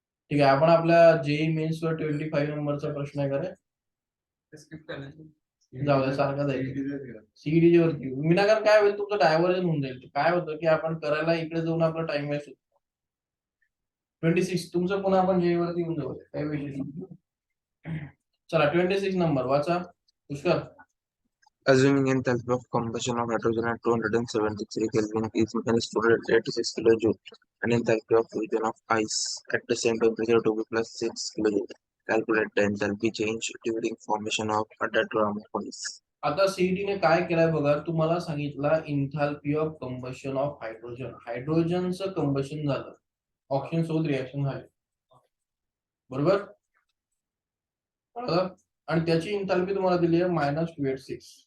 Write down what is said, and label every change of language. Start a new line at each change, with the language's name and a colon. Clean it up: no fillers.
Marathi: ठीक आहे, आपण आपल्या जेई मेन्स वर 25 नंबरचा प्रश्न आहे का, जाऊ द्या सारखा जाईल CET वरती. विनाकारण काय होईल, तुमचं डायव्हर्जन होऊन जाईल. काय होतं की आपण करायला इकडे जाऊन आपला टाइम वेस्ट होतो. 26 तुमचं पुन्हा आपण जेई वरती येऊन जाऊ, काही विषय नाही. चला 26 नंबर वाचा Pushkar.
English: Assuming enthalpy of combustion of hydrogen at 273 Kelvin is -286 kJ and enthalpy of fusion of ice at the same temperature to be +6 kJ. Calculate the enthalpy change during formation of a diagram of ice.
Marathi: आता CET ने काय केलंय बघा, तुम्हाला सांगितलं enthalpy of combustion of hydrogen, हायड्रोजनचं combustion झालं, oxygen सोबत reaction झाली, बरोबर. आणि त्याची इंथाल्पी तुम्हाला दिली आहे -286.